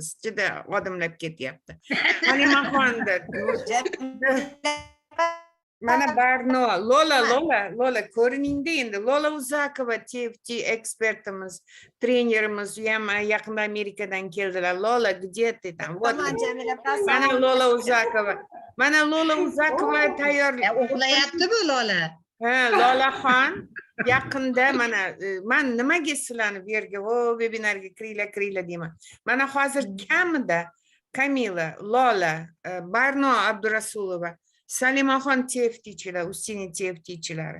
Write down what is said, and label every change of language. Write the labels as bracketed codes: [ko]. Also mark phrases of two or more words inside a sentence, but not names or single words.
[uz] Juda odimlab ketyapti. Halimaxonda mana Barno, Lola ko'riningda endi. Lola Uzakova TFT ekspertimiz, trenerimiz, u ham yaqinda Amerikadan keldilar. Lola, [ru] где ты там? Вот. [uz] Mana Lola Uzakova. Mana Lola Uzakova tayyor. Uxlayapti-ku Lola. Ha, Lolaxon yaqinda mana men nimaga sizlarni bu yerga webinarga kiringlar deyman. Mana hozir kamida Camila, Lola, Barno Abdurasulova, Salimaxon TFTchilar, Ustini TFTchilari.